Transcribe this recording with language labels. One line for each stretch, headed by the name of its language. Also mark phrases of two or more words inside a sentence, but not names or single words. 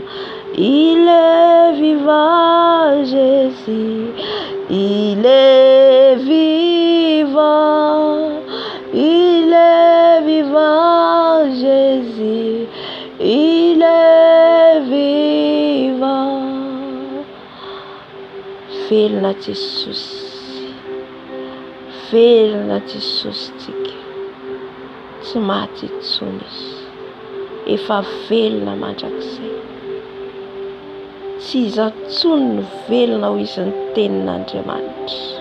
French: Il est vivant, Jésus. Il est vivant. Il est vivant, Jésus. Il est vivant.
Malagasy: Velona Jesosy. Velona Jesosy tsika. Tsy maty intsony izy. Efa velona mandrakizay. Tsy iza intsony no velona ho izy ny tenin'Andriamanitra.